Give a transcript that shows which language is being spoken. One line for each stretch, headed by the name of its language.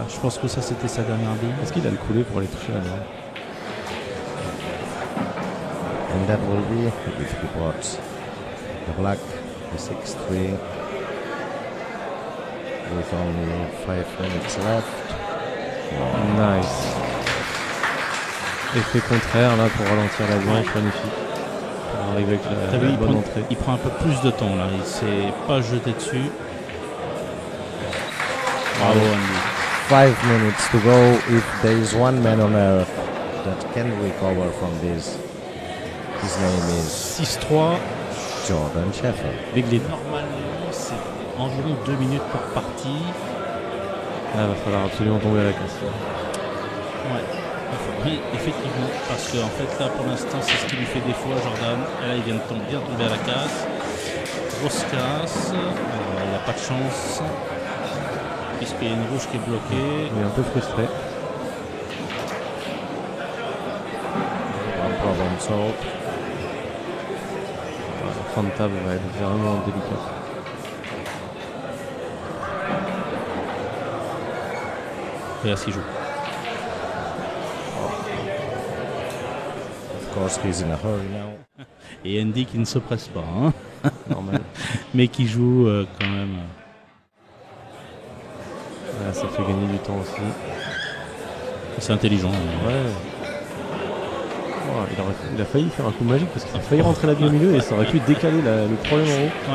French: Je pense que ça c'était sa dernière ligne. Est-ce qu'il a le coulé pour aller toucher la main?
English: And that will be, if he puts the black, the 6-3, with only 5 minutes left. Nice.
French: Effet contraire là pour ralentir la blanche, magnifique. Pour arriver avec la bonne entrée. Il prend un peu plus de temps là, il s'est pas jeté dessus. Bravo Andy.
English: 5 minutes to go. If there is one man on earth that can recover from this, his name is 6-3. Jordan Sheffield.
French: Normalement c'est environ 2 minutes pour partie. Ah, va falloir absolument tomber à la casse. Ouais. Oui, effectivement, parce que en fait là pour l'instant c'est ce qui lui fait défaut à Jordan. Et là il vient de bien tomber à la casse. Grosse casse. Il n'a pas de chance. Puisqu'il y a une rouge qui est bloquée. Il est un peu frustré.
English: One problem solved.
French: La fin de table va être vraiment délicate. Et là s'il joue.
English: Of course, he's in a hurry now.
French: Et Andy qui ne se presse pas, hein. Normal. Mais qui joue quand même. Là, ça fait gagner du temps aussi. C'est intelligent. Ouais. Oh, il a failli faire un coup magique parce qu'il a failli rentrer la vie au milieu et ça aurait pu décaler le problème en haut.